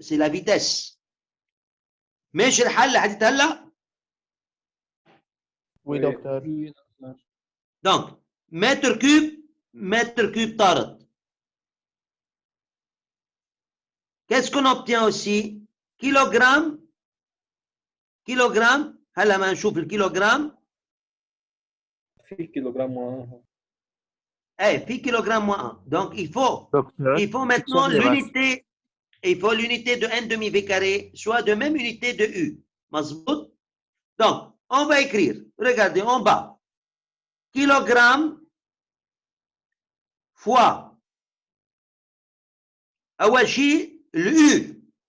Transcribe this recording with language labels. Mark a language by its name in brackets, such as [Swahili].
[French] C'est la vitesse. [Arabic] ماشي الحل لحد هلا؟ [French] Oui, docteur. Donc, mètre cube [Arabic] طارت. [French] Qu'est-ce qu'on obtient aussi? [Arabic] Kilogramme, هلا ما نشوف الكيلوغرام. في كيلوغرام واحد. [French] Eh, [Arabic] في [French] kilogramme moins 1. Donc, il faut maintenant l'unité. Il faut l'unité de 1 demi V carré, soit de même unité de U. [Arabic] مظبوط? [French] Donc, on va écrire. Regardez en bas. Kilogramme fois. [Arabic] أول شيء [French] le U.